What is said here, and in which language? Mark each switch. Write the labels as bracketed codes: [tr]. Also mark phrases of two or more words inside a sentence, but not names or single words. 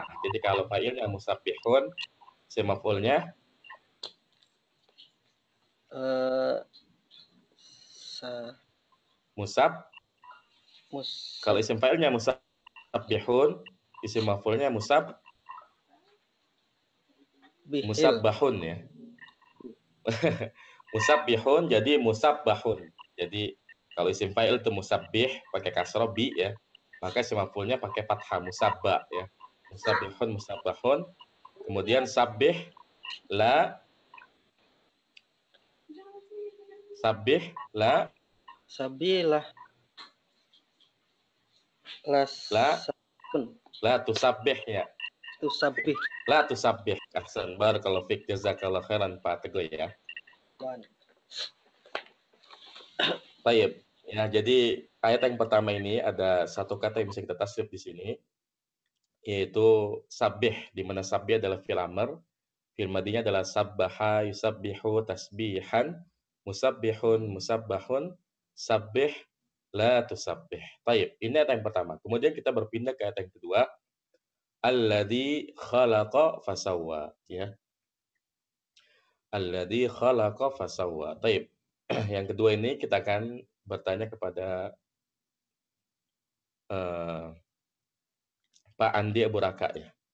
[id] Jadi kalau fa'ilnya musabbihun, isim maf'ulnya kalau isim fa'ilnya musabbihun, isim maf'ulnya musabbahun ya. Musabbihun jadi musabbahun. Jadi kalau isim fa'il itu musabbih pakai kasroh bi ya, maka isim maf'ulnya pakai fathah musabba ya. [ar] مسبحٌ مسبَّحٌ. Kemudian سبح لا sabilah لا تسبح يا. Tusabbih. أحسن، بارك الله فيك، جزاك الله خيرا Pak Teguh ya. [id] Baik. Ya, jadi ayat yang pertama ini ada satu kata yang bisa kita tasrif di sini, yaitu sabbih, di mana sabbih adalah [ar] فعل أمر, [id] fi'il madinya adalah [ar] سبّح يسبّح تسبيحا، مسبِّح مسبَّح، سبِّح لا تسبِّح. [id] Baik, ini ayat yang pertama. Kemudian kita berpindah ke ayat yang kedua, [ar] الذي خلق فسوى [id] ya. [ar] الذي خلق فسوى. [id] Baik. Yang kedua ini kita akan bertanya kepada Pak Andi Abu Raka ya.